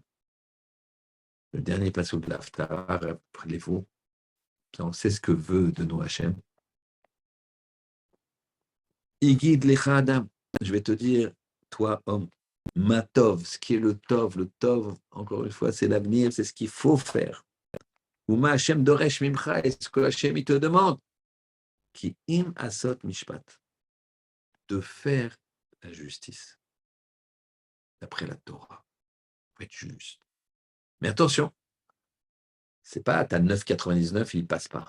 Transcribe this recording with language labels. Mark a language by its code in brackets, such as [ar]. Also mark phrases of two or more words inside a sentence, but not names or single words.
[fr] Le dernier passage de l'Haftara, rappelez-vous, on sait ce que veut de nous Hachem. [he] הגיד לך אדם. [fr] Je vais te dire, toi, homme, [he] מה טוב, [fr] ce qui est le tov, encore une fois, c'est l'avenir, c'est ce qu'il faut faire. [he] ומה השם דורש ממך, [fr] est ce que Hachem il te demande, [he] כי אם עשות משפט, [fr] de faire la justice, d'après la Torah. Il faut être juste. Mais attention, c'est pas ta 9,99, il passe pas.